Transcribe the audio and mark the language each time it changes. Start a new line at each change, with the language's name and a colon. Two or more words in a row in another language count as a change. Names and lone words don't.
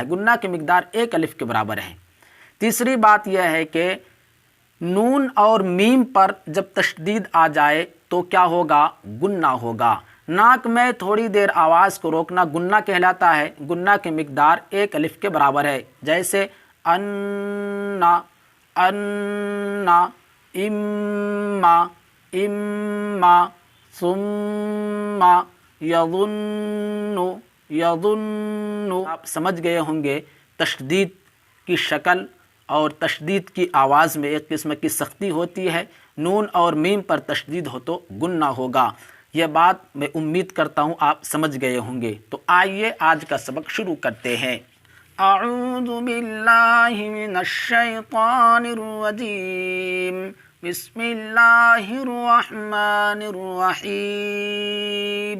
Urdu: گننا کی مقدار 1 الف کے برابر ہے۔ تیسری بات یہ ہے کہ نون اور میم پر جب تشدید آ جائے تو کیا ہوگا؟ گننا ہوگا۔ ناک میں تھوڑی دیر آواز کو روکنا گننا کہلاتا ہے۔ گننا کی مقدار 1 الف کے برابر ہے، جیسے
Arabic: انا انا، اما اما، ثم یظن یظن۔
Urdu: آپ سمجھ گئے ہوں گے تشدید کی شکل اور تشدید کی آواز میں ایک قسم کی سختی ہوتی ہے۔ نون اور میم پر تشدید ہو تو گننا ہوگا۔ یہ بات میں امید کرتا ہوں آپ سمجھ گئے ہوں گے۔ تو آئیے آج کا سبق شروع کرتے ہیں۔
Arabic: اعوذ باللہ من الشیطان الرجیم، بسم اللہ الرحمن الرحیم۔